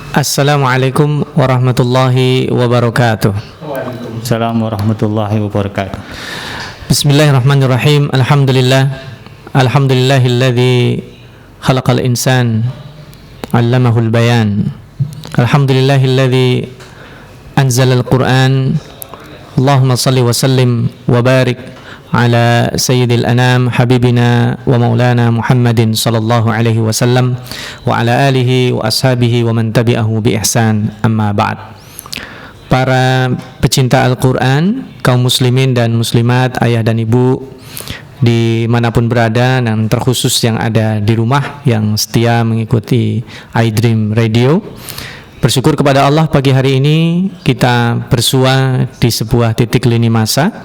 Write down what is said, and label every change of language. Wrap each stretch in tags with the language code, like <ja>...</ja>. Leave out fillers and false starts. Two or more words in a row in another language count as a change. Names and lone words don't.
<ar>السلام عليكم ورحمة الله وبركاته. وعليكم السلام ورحمة الله وبركاته. بسم الله الرحمن الرحيم. الحمد لله الذي خلق الإنسان علمه البيان. الحمد لله الذي أنزل القرآن. اللهم صل وسلم وبارك على سيد الأنام حبيبنا ومولانا محمد صلى الله عليه وسلم وعلى آله وأصحابه ومن تبعه بإحسان، أما بعد.</ar> <id>Para pecinta Al-Quran, kaum muslimin dan muslimat, ayah dan ibu dimanapun berada, dan terkhusus yang ada di rumah yang setia mengikuti iDream Radio, bersyukur kepada Allah pagi hari ini kita bersua di sebuah titik lini masa.</id>